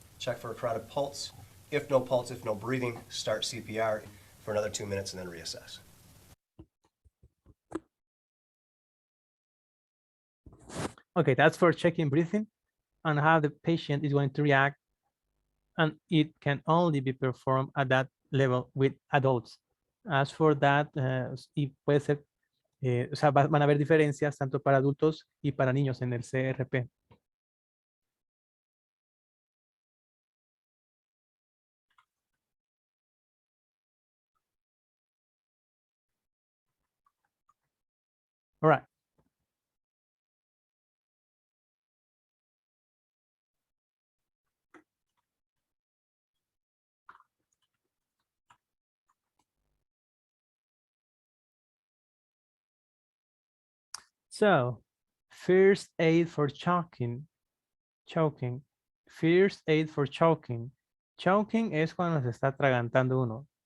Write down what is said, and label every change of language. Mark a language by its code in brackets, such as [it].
[en] Check for a carotid pulse. If no pulse, if no breathing, start CPR for another 2 minutes and then reassess. Okay, that's for checking breathing and how the patient is going to react. And it can only be performed at that level with adults. As for that, [es] y puede ser, o sea, van a haber diferencias tanto para adultos y para niños en el CRP. [en] All right. So, first aid for choking. Choking. First aid for choking. [es] Choking es cuando se está atragantando uno.